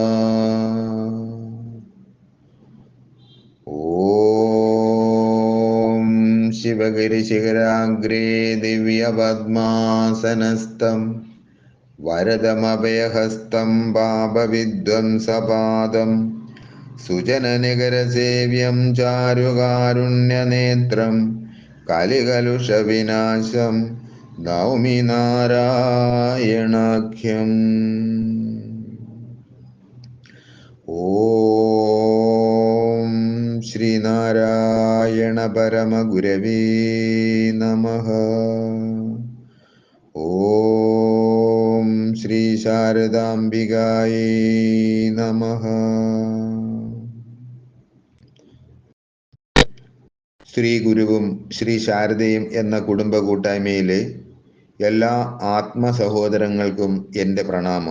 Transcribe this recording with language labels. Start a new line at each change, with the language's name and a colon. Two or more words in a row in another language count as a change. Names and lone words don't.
Sanskrit: ॐ शिवगिरिशिखराग्रे दिव्यपद्मासनस्थं वरदमभयहस्तं पापविध्वंसपादं सुजननिकरसेव्यं चारुकारुण्यनेत्रं कलिकलुषविनाशं नौमि नारायणाख्यम्। ॐ ശ്രീനാരായണ പരമഗുരവേ നമഃ. ഓം ശ്രീ ശാരദാംബികായേ നമഃ.
Malayalam: ശ്രീ ഗുരുവും ശ്രീ ശാരദയും എന്ന കുടുംബ കൂട്ടായ്മയിലെ എല്ലാ ആത്മസഹോദരങ്ങൾക്കും എൻ്റെ പ്രണാമം.